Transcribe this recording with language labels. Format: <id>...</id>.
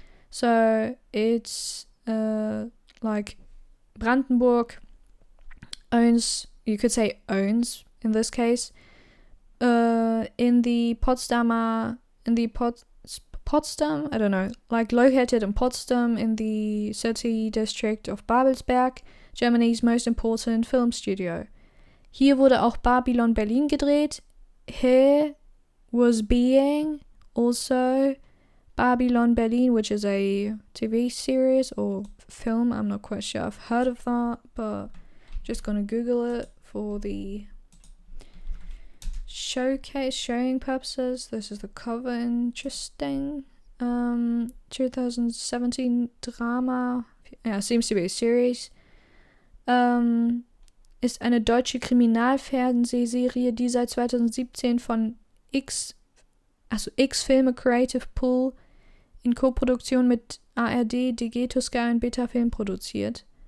<en>So it's like Brandenburg owns, you could say owns in this case, in the Potsdamer in the Potsdam, I don't know, like located in Potsdam in the city district of Babelsberg, Germany's most important film studio.</en> <de>Hier wurde auch Babylon Berlin gedreht.</de> <en>He was being also Babylon Berlin, which is a TV series or film. I'm not quite sure. I've heard of that, but just gonna Google it for the showing purposes. This is the cover. Interesting. 2017 drama. Yeah, seems to be a series.</en> <de>Ist eine deutsche Kriminalfernsehserie, die seit 2017 von X-Filme Creative Pool in Koproduktion mit ARD, Digeto Sky und Beta Film produziert.</de>